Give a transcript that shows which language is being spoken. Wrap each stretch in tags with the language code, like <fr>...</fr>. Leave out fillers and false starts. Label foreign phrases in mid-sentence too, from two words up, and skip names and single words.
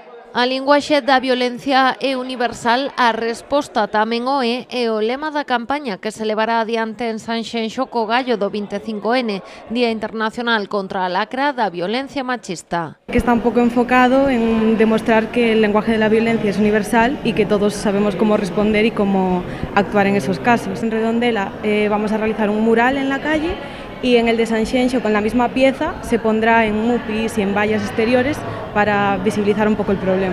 <gl>A linguaxe da violencia é universal, a resposta tamén o é o lema da campaña que se levará adiante en Sanxenxo co gallo do 25N, Día Internacional contra a Lacra da Violencia Machista.</gl> <es>Que está un poco enfocado en demostrar que el lenguaje de la violencia es universal y que todos sabemos cómo responder y cómo actuar en esos casos. En Redondela vamos a realizar un mural en la calle y en el de Sanxenxo con la misma pieza se pondrá en mupis y en vallas exteriores para visibilizar un poco el problema.</es>